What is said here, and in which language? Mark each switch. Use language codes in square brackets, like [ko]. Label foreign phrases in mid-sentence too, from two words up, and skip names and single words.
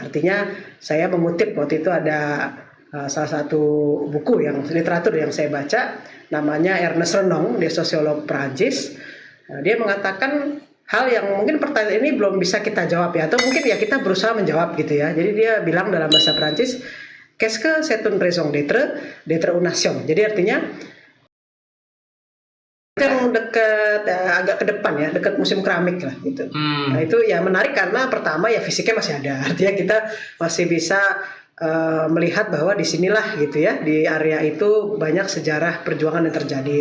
[id] Artinya saya mengutip waktu itu ada salah satu buku literatur yang saya baca, namanya Ernest Renan, dia sosiolog Prancis. Dia mengatakan hal yang mungkin pertanyaan ini belum bisa kita jawab ya, atau mungkin ya kita berusaha menjawab gitu ya. Jadi dia bilang dalam bahasa Prancis, [fr] qu'est-ce que c'est une raison d'être une nation. [id] Jadi artinya yang dekat agak ke depan ya, dekat musim keramik lah gitu. Nah itu ya menarik karena pertama ya fisiknya masih ada, artinya kita masih bisa melihat bahwa di sinilah gitu ya, di area itu banyak sejarah perjuangan yang terjadi.